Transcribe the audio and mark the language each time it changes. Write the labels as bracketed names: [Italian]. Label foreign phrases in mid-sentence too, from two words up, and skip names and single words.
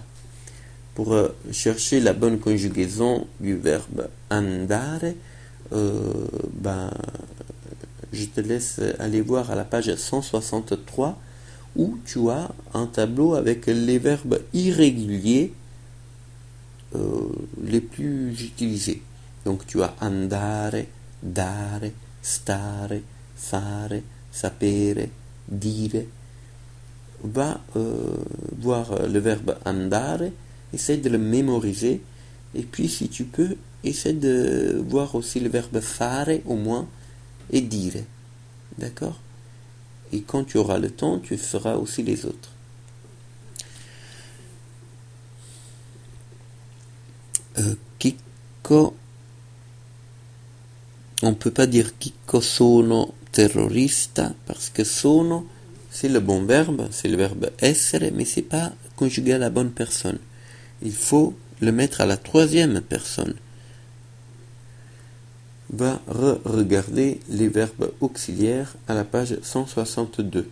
[French] Pour chercher la bonne conjugaison du verbe andare, je te laisse aller voir à la page 163 où tu as un tableau avec les verbes irréguliers les plus utilisés. Donc tu as [Italian] andare, dare, stare, fare, sapere, dire. [French] Va voir le verbe andare, essaie de le mémoriser, et puis si tu peux, essaie de voir aussi le verbe fare au moins, et dire. D'accord? Et quand tu auras le temps, tu feras aussi les autres. Chicco, on ne peut pas dire Chicco [Italian] sono terrorista, [French] parce que sono, c'est le bon verbe, c'est le verbe essere, mais c'est pas conjugué à la bonne personne. Il faut le mettre à la troisième personne. Va regarder les verbes auxiliaires à la page 162.